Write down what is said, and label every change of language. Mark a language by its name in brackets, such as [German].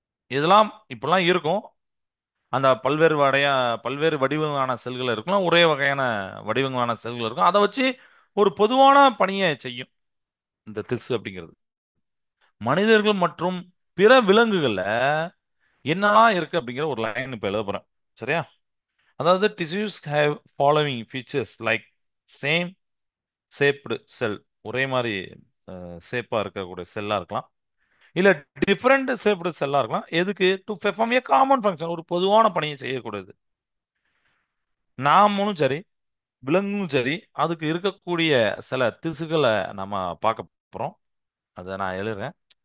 [Tamil] இதெல்லாம் இப்பெல்லாம் இருக்கும். அந்த பல்வேறு வடிவங்களான செல்கள் இருக்கலாம், ஒரே வகையான வடிவங்களான செல்கள் இருக்கும். அதை வச்சு ஒரு பொதுவான பணியை செய்யும் இந்த திசு அப்படிங்கிறது. மனிதர்கள் மற்றும் பிற விலங்குகள்ல என்னெல்லாம் இருக்கு அப்படிங்கிற ஒரு லைன் இப்ப எழுத போறேன். சரியா? அதாவது [English] tissues have following features like same shaped cell. [Tamil] ஒரே மாதிரி ஷேப்பா இருக்கக்கூடிய செல்லா இருக்கலாம், இல்ல டிஃபரெண்ட் ஷேப்டு செல்லா இருக்கலாம். எதுக்கு? [English] to perform a common function, [Tamil] ஒரு பொதுவான பணியை செய்யக்கூடியது. நாமளும் சரி, விலங்கும் சரி, அதுக்கு இருக்கக்கூடிய சில திசுகளை நம்ம பார்க்க போறோம். அதை நான் எழுதுறேன்.